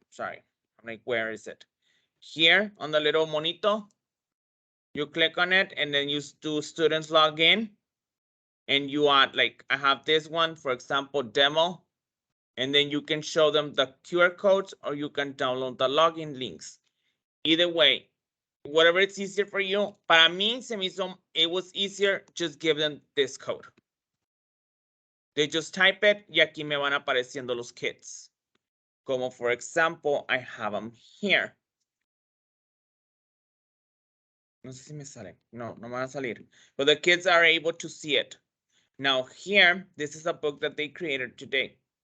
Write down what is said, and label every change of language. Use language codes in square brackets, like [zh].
[en] Sorry, I'm like, where is it? Here on the little monito, you click on it and then you do students log in and you add, like, I have this one, for example, demo, and then you can show them the QR codes or you can download the login links. Either way, whatever it's easier for you. [es] Para mí, [en] it was easier, just give them this code. They just type it [es] y aquí me van apareciendo los kids. Como [en] for example, I have them here. [es] No sé si me sale. No, no me van a salir. [en] But the kids are able to see it. Now here, this is a book that they created today.